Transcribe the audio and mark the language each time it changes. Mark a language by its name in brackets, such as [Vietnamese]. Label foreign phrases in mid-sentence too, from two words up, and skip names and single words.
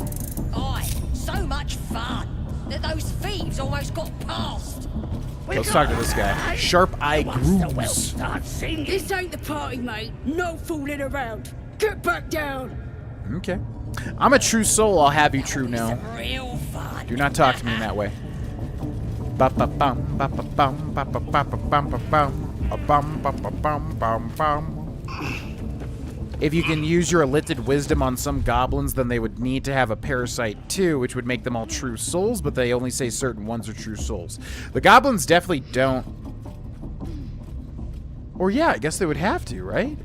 [English] Oi, so much fun that those thieves almost got past. Let's talk to this guy. Sharp Eye Grooves. This ain't the party, mate. No fooling around. Get back down. Okay. I'm a true soul. I'll have you true now. Real fun. Do not talk to me in that way. Ba-ba-bum, ba-ba-bum, ba-ba-ba-ba-bum, ba-bum, ba-ba-bum, bum-bum. If you can use your illithid wisdom on some goblins, then they would need to have a parasite too, which would make them all true souls, but they only say certain ones are true souls. The goblins definitely don't. Or yeah, I guess they would have to, right?